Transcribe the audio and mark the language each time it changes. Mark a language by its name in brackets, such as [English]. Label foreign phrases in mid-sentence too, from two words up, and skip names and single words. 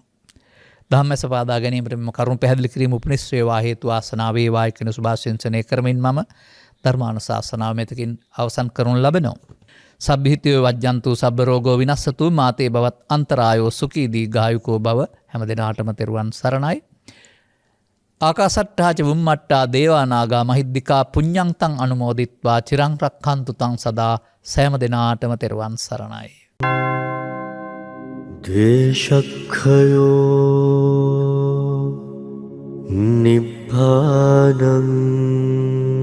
[Sinhala] ධම්මස පාදා ගැනීමට මෙම කරුණු පැහැදිලි කිරීම උපනිශ්‍රේවා හේතු වාසනාව වේවායි කියන සුභාශිංසනය කරමින් මම ධර්මානුශාසනාව මෙතකින් අවසන් කරනු ලබනවා. [Pali] සබ්බිහිතයෝ වජ්ජන්තු සබ්බ රෝගෝ විනස්සතු මාතේ බවත් අන්තරායෝ සුඛී දීඝායුකෝ භව [Sinhala] හැම දිනාටම තෙරුවන් සරණයි. [Pali] ආකාසට්ඨාච වුම්මට්ටා දේවානාගා මහිද්దికා පුඤ්ඤන්තං අනුමෝදිත්වා චිරං රක්ඛන්තු තං සදා [Sinhala] සෑම දිනාටම තෙරුවන් සරණයි. [Pali] දේශක්ඛයෝ නිබ්බානං